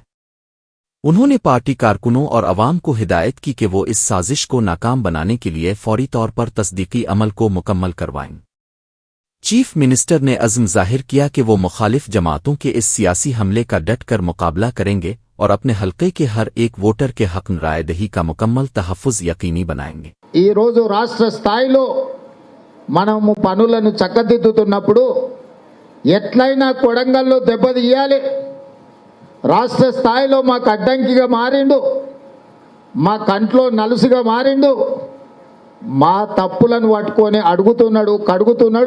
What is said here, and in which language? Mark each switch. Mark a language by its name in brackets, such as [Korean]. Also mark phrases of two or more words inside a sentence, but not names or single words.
[Urdu] انہوں نے پارٹی کارکنوں اور عوام کو ہدایت کی کہ وہ اس سازش کو ناکام بنانے کے لیے فوری طور پر تصدیقی عمل کو مکمل کروائیں۔ چیف منسٹر نے عزم ظاہر کیا کہ وہ مخالف جماعتوں کے اس سیاسی حملے کا ڈٹ کر مقابلہ کریں گے اور اپنے حلقے کے ہر ایک ووٹر کے حق رائے دہی کا مکمل تحفظ یقینی بنائیں گے۔ [Telugu] ఈ రోజు రాష్ట్ర స్థాయిలో మనము పనులను చక్కదిద్దుతున్నప్పుడు ఎట్లయినా కొడంగల్లో దెబ్బతీయాలి। రాష్ట్ర స్థాయిలో మాకు అడ్డంకిగా మారిండు, మా కంట్లో నలుసుగా మారిండు, మా తప్పులను పట్టుకొని అడుగుతున్నాడు కడుగుతున్నాడు।